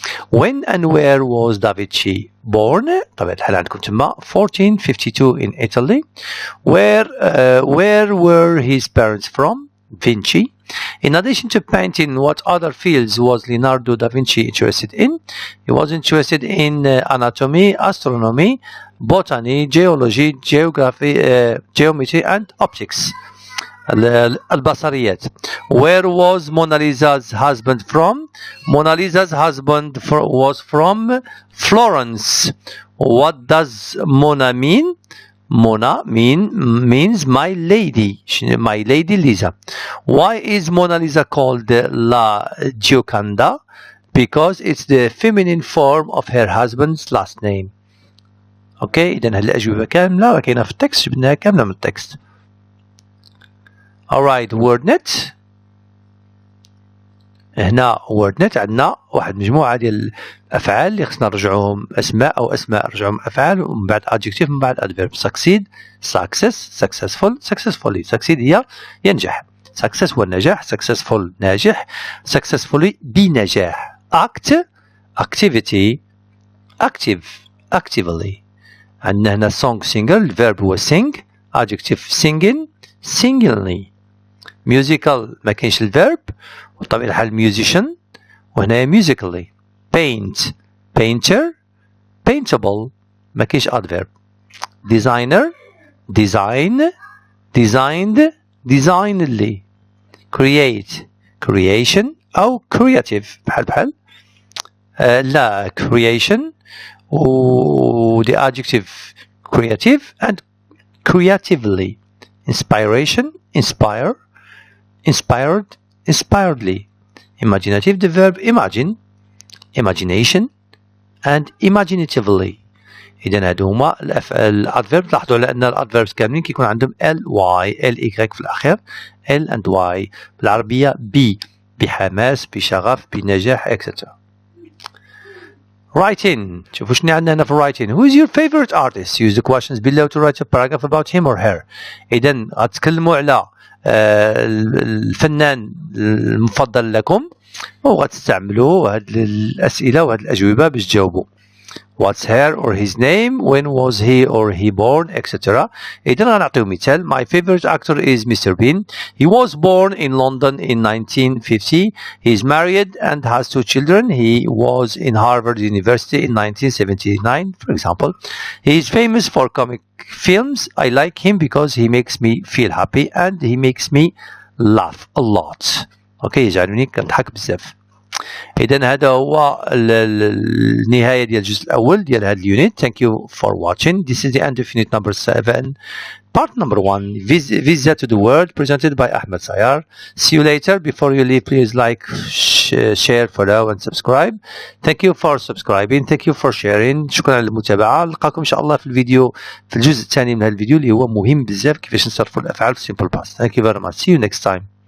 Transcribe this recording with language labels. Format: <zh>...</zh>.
<en>When and where was Da Vinci born?</en> <ar>طبعا الحال عندكم تما 1452</ar> <en>in Italy. Where were his parents from? Vinci. In addition to painting, what other fields was Leonardo da Vinci interested in? He was interested in anatomy, astronomy, botany, geology, geometry and optics.</en> <ar>البصريات.</ar> <en>Where was Mona Lisa's husband from? Mona Lisa's husband was from Florence. What does Mona mean? Mona means my lady Lisa. Why is Mona Lisa called La Gioconda? Because it's the feminine form of her husband's last name.</en> <ar>اوكي اذا هالأجوبة كاملة وكاينة في التكست، جبناها كاملة من التكست.</ar> <en>alright WordNet.</en> <ar>هنا WordNet عندنا واحد مجموعة ديال الأفعال اللي خصنا نرجعوهم أسماء أو أسماء نرجعوهم أفعال، ومن بعد adjective من بعد adverb.</ar> <en>succeed, success, successful, successfully.</en> <ar>succeed هي ينجح، success هو النجاح، successful ناجح، successfully بنجاح.</ar> <en>act activity, active actively.</en> <ar>عندنا هنا</ar> <en>song singer، الverb هو sing، adjective singing singingly.</en> <ar>musical ما كاينش الverb، وطبيعة الحال musician، وهنا musically.</ar> <en>paint painter paintable ما كاينش adverb. designer design designed designedly. create creation أو creative</en> <ar>بحال لا</ar> <en>creation و the adjective creative and creatively. inspiration inspire inspired inspiredly. imaginative the verb imagine imagination and imaginatively.</en> <ar>إذا هادو هما الادفيرب. لاحظوا على أن الادفيربs كاملين كيكون عندهم ly في الأخير l and y. بالعربية بحماس بشغف بنجاح etc.</ar> <en>writing.</en> <ar>شوفوا شنو عندنا هنا في writing.</ar> <en>Who is your favorite artist? Use the questions below to write a paragraph about him or her.</en> <ar>إذا غتكلموا على الفنان المفضل لكم وغتستعملوا هاد الأسئلة وهاد الأجوبة باش تجاوبوا.</ar> <en>What's her or his name? When was he or he born? etc.</en> <ar>إذا غنعطيو مثال.</ar> <en>My favorite actor is Mr. Bean. He was born in London in 1950. He is married and has 2 children. He was in Harvard University in 1979, for example. He is famous for comic films. I like him because he makes me feel happy and he makes me laugh a lot.</en> <ar>اوكي يجعلني كنضحك بزاف. اذا هذا هو النهايه ديال الجزء الاول ديال هذا اليونت.</ar> <en>Thank you for watching. This is the end of unit number 7, part number 1, Visa to the World, presented by Ahmed Sayar. See you later. Before you leave, please like, share, follow and subscribe. Thank you for subscribing. Thank you for sharing.</en> <ar>شكرا للمتابعه. نلقاكم ان شاء الله في الفيديو في الجزء الثاني من هذا الفيديو اللي هو مهم بزاف كيفاش نصرفوا الافعال في simple past.</ar> <en>Thank you very much. See you next time.</en>